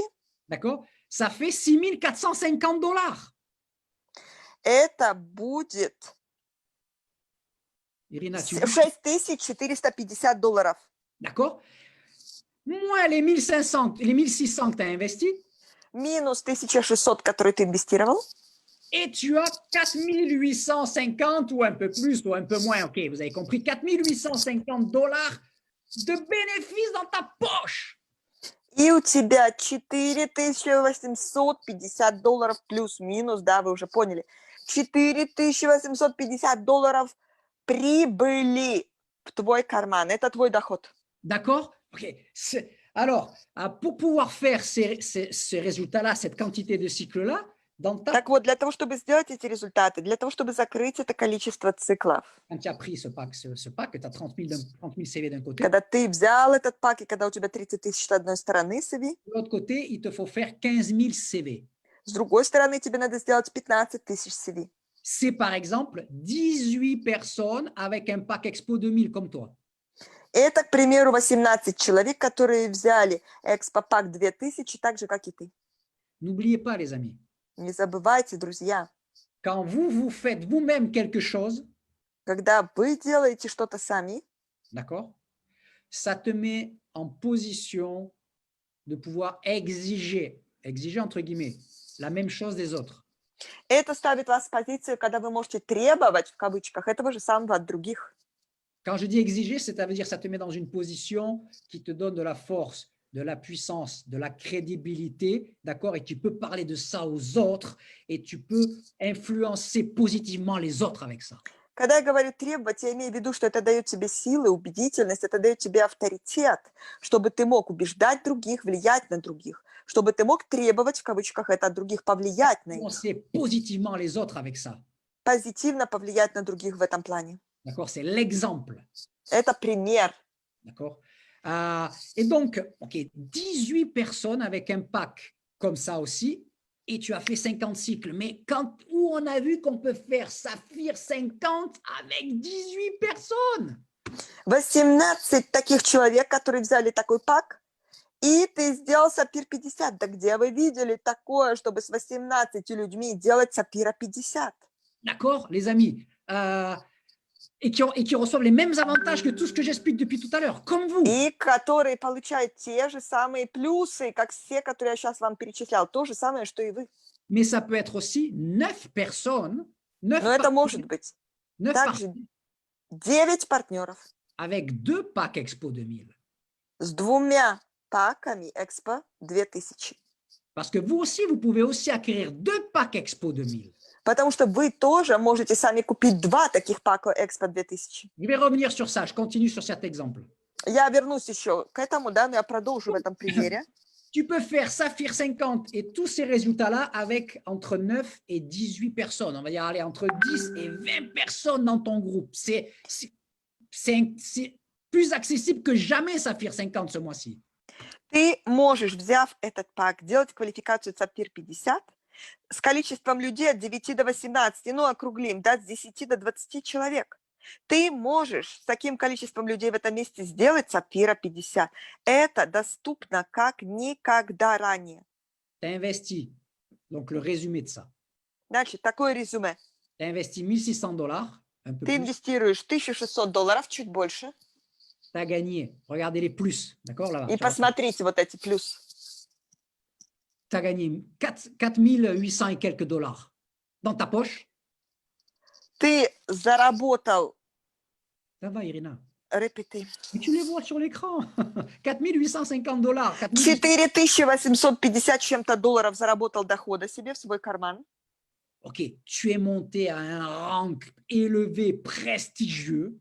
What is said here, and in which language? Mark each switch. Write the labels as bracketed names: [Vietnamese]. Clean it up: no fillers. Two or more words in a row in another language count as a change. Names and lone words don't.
[French] D'accord? Ça fait $6450. [Russian] Это будет [French] Irina, tu $6450. D'accord? Moins les 1500, les 1600 que tu as investis. [Russian] Минус 1600, который ты инвестировал. [French] Et tu as 4850 ou un peu plus ou un peu moins. OK, vous avez compris. $4850 de bénéfices dans ta poche. [Russian] И у тебя $4850 плюс-минус, да, вы уже поняли. $4850 прибыли в твой карман. Это твой доход. [French] D'accord? OK. Alors, pour pouvoir faire ces résultats-là, cette quantité de cycles-là, [Russian] Так вот, для того, чтобы сделать эти результаты, для того, чтобы закрыть это количество циклов, [French] quand tu as pris ce pack, tu as 30 000 CV d'un côté. [Russian] когда ты взял этот пак, и когда у тебя 30 тысяч с одной стороны CV, [French] de l'autre côté, il te faut faire 15 000 CV. [Russian] С другой стороны, тебе надо сделать 15 тысяч CV. [French] C'est par exemple 18 personnes avec un pack Expo 2000 comme toi. [Russian] Это, к примеру, 18 человек, которые взяли Expo Pack 2000, так же, как и ты. [French] N'oubliez pas, les amis. [Russian] Не забывайте, друзья. [French] Quand vous faites vous-même quelque chose, [Russian] когда вы делаете что-то сами, [French] d'accord, ça te met en position de pouvoir exiger entre guillemets, la même chose des autres. [Russian] Это ставит вас в позицию, когда вы можете требовать, в кавычках, этого же самого от других. [French] Quand je dis exiger, ça veut dire ça te met dans une position qui te donne de la force de la puissance, de la crédibilité, d'accord? Et tu peux parler de ça aux autres et tu peux influencer positivement les autres avec ça. [Russian] Когда я говорю требовать, я имею в виду, что это дает тебе силы, убедительность, это дает тебе авторитет, чтобы ты мог убеждать других, влиять на других, чтобы ты мог требовать, в кавычках, это от других, повлиять на них, [French] Influencer positivement les autres avec ça, [Russian] позитивно повлиять на других в этом плане. [French] d'accord? C'est l'exemple, [Russian] Это пример. [French] d'accord? Et donc, OK, 18 personnes avec un pack comme ça aussi, et tu as fait 50 cycles. Mais où on a vu qu'on peut faire Saphir 50 avec 18 personnes? [Russian] 18 таких человек, которые взяли такой пак, и ты сделал Сапфир 50. Да где вы видели такое, чтобы с 18 людьми делать Сапфира 50? [French] D'accord, les amis? Et qui reçoivent les mêmes avantages que tout ce que j'explique depuis tout à l'heure, comme vous. [Russian] И которые получают те же самые плюсы, как все, которые я сейчас вам перечислял. То же самое, что и вы. [French] Mais ça peut être aussi 9 personnes, 9 [Russian] Но это может быть 9 также 9 партнеров [French] avec 2 packs Expo 2000. [Russian] с 2 паками Экспо 2000. [French] Parce que vous aussi, vous pouvez aussi acquérir 2 packs Expo 2000. [Russian] Потому что вы тоже можете сами купить 2 таких пака Экспо 2000. [French] Je vais revenir sur ça, je continue sur cet exemple. [Russian] Я вернусь еще к этому, да, но я продолжу в этом примере. [French] Tu peux faire Saphir 50 et tous ces résultats-là avec entre 9 et 18 personnes. On va dire, allez, entre 10 et 20 personnes dans ton groupe. C'est plus accessible que jamais Saphir 50 ce mois-ci. [Russian] Ты можешь, взяв этот пак, делать квалификацию Сапфир 50 с количеством людей от 9 до 18, ну, округлим, да, с 10 до 20 человек. Ты можешь с таким количеством людей в этом месте сделать Сапфира 50. Это доступно как никогда ранее. [French] Tu as investi, donc le résumé de ça. [Russian] Значит, такое резюме. [French] Tu as investi $1 600, un peu [Russian] Ты [French] plus. [Russian] инвестируешь $1600, чуть больше, [French] Tu as gagné, regardez les plus, d'accord là-bas. [Russian] и посмотрите вот эти плюсы. [French] Tu as gagné 4800 et quelques dollars dans ta poche. [Russian] Ты заработал, [French] Ça va, Irina. [Russian] репети, [French] Mais tu les vois sur l'écran. [Russian] $4850. 4850 чем-то долларов заработал дохода себе в свой карман. [French] Ok, tu es monté à un rang élevé, prestigieux.